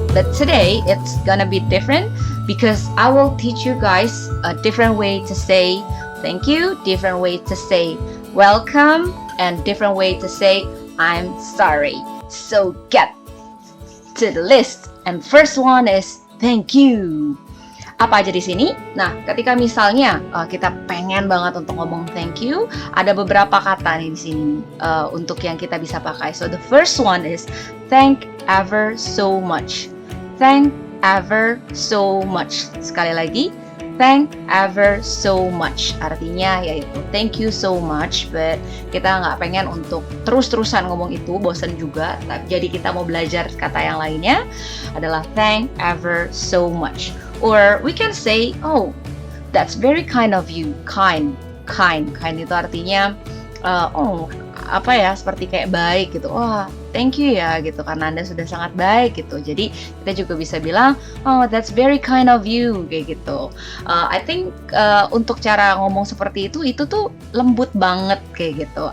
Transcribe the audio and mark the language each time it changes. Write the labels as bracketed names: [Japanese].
[English] But today it's gonna be different because I will teach you guys a different way to say thank you, different way to say welcome, and different way to say I'm sorry. So get to the list. And first one is thank you. [Indonesian] Apa aja di sini? Nah, ketika misalnya kita pengen banget untuk ngomong thank you, ada beberapa kata nih di sini untuk yang kita bisa pakai. [English] So the first one is thank ever so much. Thank ever so much. [Indonesian] Sekali lagi, [English] thank ever so much. [Indonesian] Artinya yaitu [English] thank you so much, but [Indonesian] kita nggak pengen untuk terus-terusan ngomong itu, bosan juga. Jadi kita mau belajar kata yang lainnya adalah thank ever so much. [English] Or we can say, oh, that's very kind of you. [Indonesian] Kind itu artinya apa ya, seperti kayak baik gitu. Wah, thank you ya gitu, karena Anda sudah sangat baik gitu. Jadi kita juga bisa bilang, [English] oh that's very kind of you, [Indonesian] kayak gitu. [English] I think [Indonesian] untuk cara ngomong seperti itu tuh lembut banget kayak gitu.